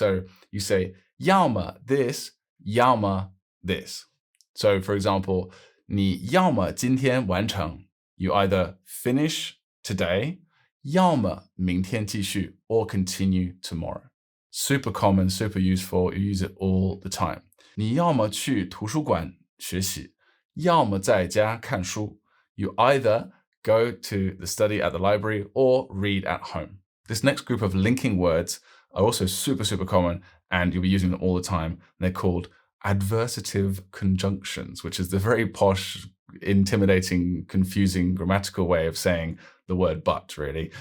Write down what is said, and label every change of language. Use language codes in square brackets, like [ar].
[en] So you say 要么 this, 要么 this. So for example, 你要么今天完成 you either finish today, 要么明天继续 or continue tomorrow. Super common, super useful, you use it all the time. [zh] 你要么去图书馆学习，要么在家看书. [en] You either go to the study at the library or read at home. This next group of linking words are also super, super common, and you'll be using them all the time. They're called Adversative Conjunctions, which is the very posh, intimidating, confusing grammatical way of saying the word but, really.